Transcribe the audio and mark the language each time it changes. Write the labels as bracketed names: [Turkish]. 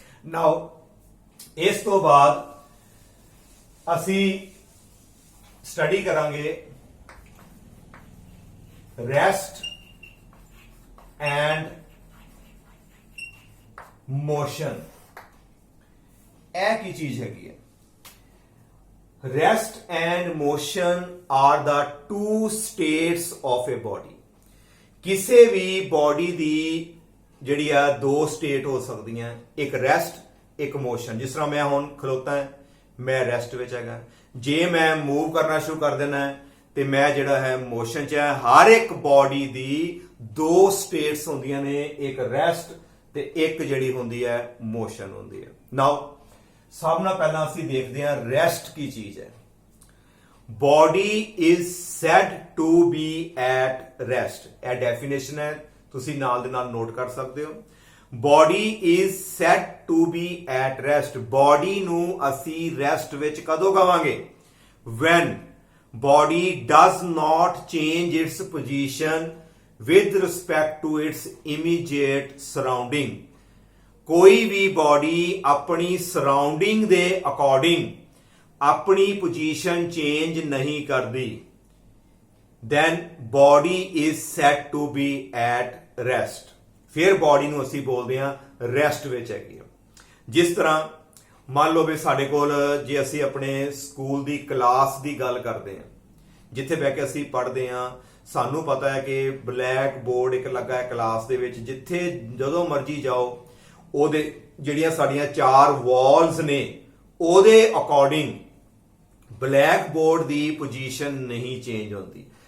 [Punjabi] ਨਾਓ ਇਸ ਤੋਂ ਬਾਅਦ ਅਸੀਂ ਸਟੱਡੀ ਕਰਾਂਗੇ ਰੈਸਟ ਐਂਡ ਮੋਸ਼ਨ। ਇਹ ਕੀ ਚੀਜ਼ ਹੈਗੀ ਹੈ? [English] Rest and motion are the two states of a body। [Punjabi] ਕਿਸੇ ਵੀ body ਦੀ ਜਿਹੜੀ ਆ ਦੋ ਸਟੇਟ ਹੋ ਸਕਦੀਆਂ, ਇੱਕ ਰੈਸਟ ਇੱਕ ਮੋਸ਼ਨ। ਜਿਸ ਤਰ੍ਹਾਂ ਮੈਂ ਹੁਣ ਖਲੋਤਾ ਹਾਂ, ਮੈਂ ਰੈਸਟ ਵਿੱਚ ਹੈਗਾ। ਜੇ ਮੈਂ ਮੂਵ ਕਰਨਾ ਸ਼ੁਰੂ ਕਰ ਦੇਣਾ ਤੇ ਮੈਂ ਜਿਹੜਾ ਹੈ ਮੋਸ਼ਨ 'ਚ ਹੈ। ਹਰ ਇੱਕ body ਦੀ ਦੋ ਸਟੇਟਸ ਹੁੰਦੀਆਂ ਨੇ, ਇੱਕ ਰੈਸਟ ਤੇ ਇੱਕ ਜਿਹੜੀ ਹੁੰਦੀ ਹੈ ਮੋਸ਼ਨ ਹੁੰਦੀ ਹੈ। ਨਾਓ ਸਭ ਨਾਲ ਪਹਿਲਾਂ ਅਸੀਂ ਦੇਖਦੇ ਹਾਂ ਰੈਸਟ ਕੀ ਚੀਜ਼ ਹੈ। [English] Body is said to be at rest. [Punjabi] ਇਹ ਡੈਫੀਨੇਸ਼ਨ ਹੈ, ਤੁਸੀਂ ਨਾਲ ਦੇ ਨਾਲ ਨੋਟ ਕਰ ਸਕਦੇ ਹੋ। [English] Body is said to be at rest. [Punjabi] Body ਨੂੰ ਅਸੀਂ ਰੈਸਟ ਵਿੱਚ ਕਦੋਂ ਕਵਾਂਗੇ? [English] when body does not change its position with respect to its immediate surrounding। [Punjabi] ਕੋਈ ਵੀ ਬਾਡੀ ਆਪਣੀ ਸਰਾਊਂਡਿੰਗ ਦੇ ਅਕੋਰਡਿੰਗ ਆਪਣੀ ਪੋਜੀਸ਼ਨ ਚੇਂਜ ਨਹੀਂ ਕਰਦੀ, [English] then body is said to be at rest। [Punjabi] ਫਿਰ ਬਾਡੀ ਨੂੰ ਅਸੀਂ ਬੋਲਦੇ ਹਾਂ ਰੈਸਟ ਵਿੱਚ ਹੈਗੀ। ਜਿਸ ਤਰ੍ਹਾਂ ਮੰਨ ਲਓ ਵੀ ਸਾਡੇ ਕੋਲ ਜੇ ਅਸੀਂ ਆਪਣੇ ਸਕੂਲ ਦੀ ਕਲਾਸ ਦੀ ਗੱਲ ਕਰਦੇ ਹਾਂ, ਜਿੱਥੇ ਬਹਿ ਕੇ ਅਸੀਂ ਪੜ੍ਹਦੇ ਹਾਂ, ਸਾਨੂੰ ਪਤਾ ਹੈ ਕਿ ਬਲੈਕ ਬੋਰਡ ਇੱਕ ਲੱਗਾ ਹੈ ਕਲਾਸ ਦੇ ਵਿੱਚ, ਜਿੱਥੇ ਜਦੋਂ ਮਰਜ਼ੀ ਜਾਓ ਉਹਦੇ ਜਿਹੜੀਆਂ ਸਾਡੀਆਂ ਚਾਰ ਵਾਲਸ ਨੇ ਉਹਦੇ ਅਕੋਰਡਿੰਗ ਬਲੈਕ ਬੋਰਡ ਦੀ ਪੋਜੀਸ਼ਨ ਨਹੀਂ ਚੇਂਜ ਹੁੰਦੀ।